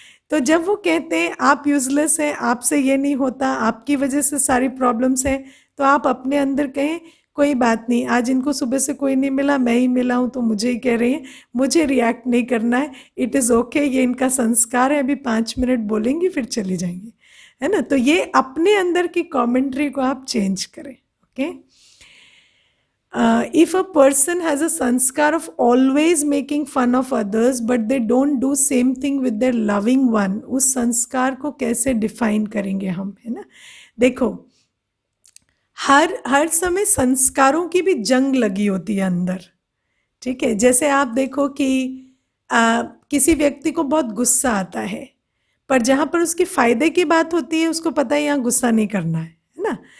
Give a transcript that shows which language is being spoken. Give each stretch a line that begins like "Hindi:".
Hindi: तो जब वो कहते हैं आप यूजलेस हैं, आपसे ये नहीं होता, आपकी वजह से सारी प्रॉब्लम्स हैं, तो आप अपने अंदर कहें कोई बात नहीं, आज इनको सुबह से कोई नहीं मिला, मैं ही मिला हूँ तो मुझे ही कह रही हैं, मुझे रिएक्ट नहीं करना है,
English: it is okay,
Hindi: ये इनका संस्कार है, अभी 5 मिनट बोलेंगी फिर चली जाएंगी, है ना? तो ये अपने अंदर की कमेंट्री को आप चेंज करें, okay?
English: If a person has a sanskar of always making fun of others but they don't do same thing with their loving one,
Hindi: उस संस्कार को कैसे डिफाइन करेंगे हम, है ना? देखो, हर हर समय संस्कारों की भी जंग लगी होती है अंदर, ठीक है? जैसे आप देखो कि किसी व्यक्ति को बहुत गुस्सा आता है, पर जहां पर उसके फायदे की बात होती है उसको पता है यहाँ गुस्सा नहीं करना है ना?